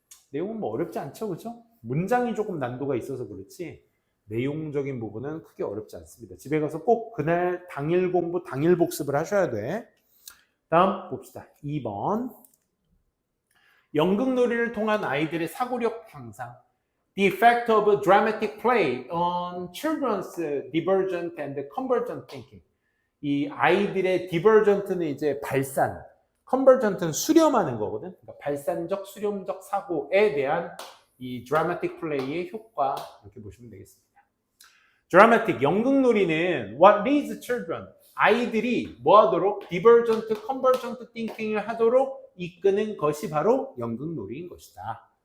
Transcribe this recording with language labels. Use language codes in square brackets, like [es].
[ko] 내용은 뭐 어렵지 않죠, 그렇죠? 문장이 조금 난도가 있어서 그렇지 내용적인 부분은 크게 어렵지 않습니다. 집에 가서 꼭 그날 당일 공부, 당일 복습을 하셔야 돼. 다음 봅시다. 2번. 연극놀이를 통한 아이들의 사고력 향상. [en] The effect of dramatic play on children's divergent and convergent thinking. [ko] 이 아이들의 divergent는 이제 발산, convergent는 수렴하는 거거든. 그러니까 발산적, 수렴적 사고에 대한 이 dramatic play의 효과 이렇게 보시면 되겠습니다. dramatic, 연극놀이는 [en] what leads children, [ko] 아이들이 뭐 하도록 divergent, convergent thinking을 하도록 이끄는 것이 바로 연극놀이인 것이다.